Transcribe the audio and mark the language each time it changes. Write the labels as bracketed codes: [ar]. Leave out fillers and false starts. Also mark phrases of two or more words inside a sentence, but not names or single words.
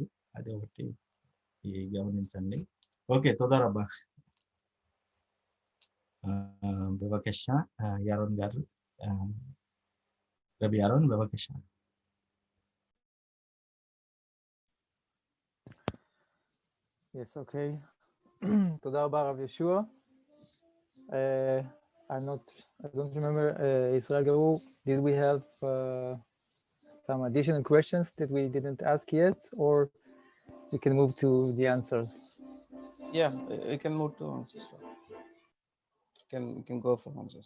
[te] అది ఒకటి గమనించండి. ఓకే, [he] תודה רבה. [te] బెవకేష యారోన్ గారు, రబి యారోన్, బెవకేష. [en] Yes, okay. [he] תודה רבה, רב ישוע. [en] I don't remember, Israel Garu, did we have some additional questions that we didn't ask yet, or we can move to the answers? Yeah, we can move to answers. We can go for answers.